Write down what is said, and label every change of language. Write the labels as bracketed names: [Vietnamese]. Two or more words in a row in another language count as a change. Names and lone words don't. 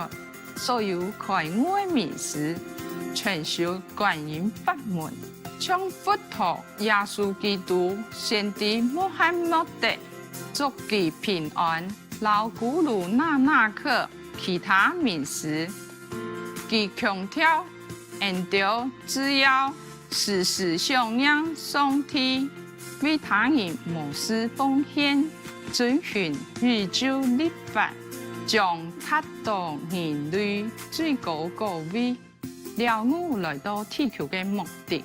[Chinese] 所有開悟的名師，傳授觀音法門，將佛陀、耶穌基督、先知穆罕默德，祝其平安。老古魯那納克其他名師，其強調因着只要时时向仰上天，为他人无私奉献，遵循宇宙律法，将达到人类最高高位，了悟来到地球的目的。